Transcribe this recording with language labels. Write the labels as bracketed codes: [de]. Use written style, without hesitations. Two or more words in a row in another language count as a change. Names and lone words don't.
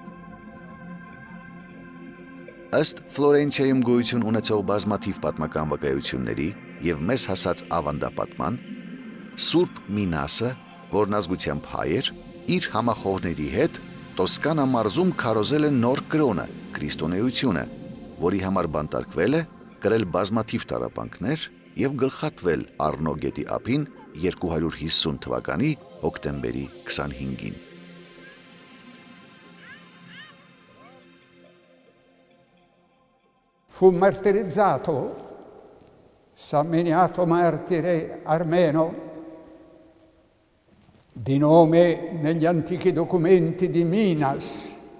[hy] Ըստ Ֆլորենցիայում գոյություն ունեցող բազմաթիվ պատմական վկայությունների եւ մեզ հասած ավանդապատման, Սուրբ Մինասը, որն ազգությամբ հայ էր, իր համախոհների հետ Տոսկանա մարզում քարոզել է նոր կրոնը, քրիստոնեությունը, որի համար բանտարկվել է, կրել բազմաթիվ տառապանքներ եւ գլխատվել Առնո գետի ափին 250 թվականի հոկտեմբերի 25-ին։ [it] Fu martirizzato, Samminiato martire armeno, di nome negli antichi documenti di Minas.